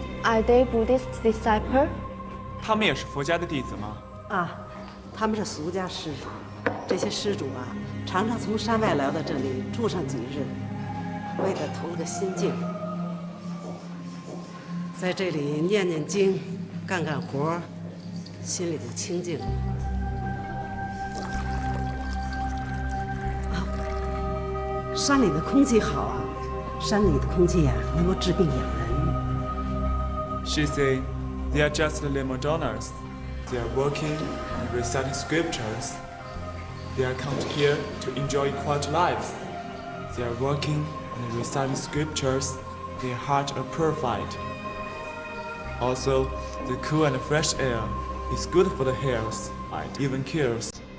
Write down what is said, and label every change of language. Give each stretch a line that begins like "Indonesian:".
English: Are they Buddhist disciple?
Chinese: 他们也是佛家的弟子吗？啊，他们是俗家施主。这些施主啊，常常从山外来到这里住上几日，为的图了个心境，在这里念念经，干干活，心里就清静了。啊，山里的空气好啊，山里的空气呀，能够治病养人。
English: She said, they are just the Madonnas. They are working and reciting scriptures. They are come here to enjoy quiet lives. They are working and reciting scriptures. Their hearts are purified. Also, the cool and fresh air is good for the health and even cures.